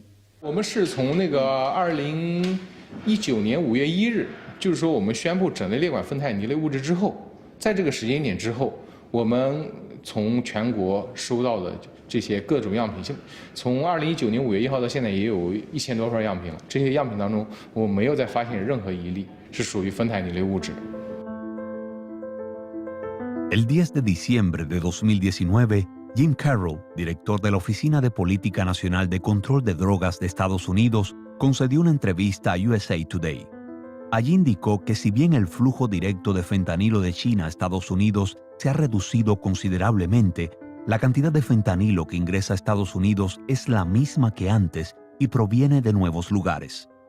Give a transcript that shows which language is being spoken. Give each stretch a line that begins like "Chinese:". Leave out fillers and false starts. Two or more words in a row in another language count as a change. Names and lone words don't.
Chinese: 我们是从那个2019年5月1日，就是说我们宣布整类列管芬太尼类物质之后，在这个时间点之后，我们从全国收到的这些各种样品，从2019年5月1号到现在也有1000多份样品了。这些样品当中，我没有再发现任何一例是属于芬太尼类物质的。
Spanish: El 10 de diciembre de 2019, Jim Carroll, director de la Oficina de Política Nacional de Control de Drogas de Estados Unidos, concedió una entrevista a USA Today. Allí indicó que si bien el flujo directo de fentanilo de China a Estados Unidos se ha reducido considerablemente, la cantidad de fentanilo que ingresa a Estados Unidos es la misma que antes y proviene de nuevos lugares.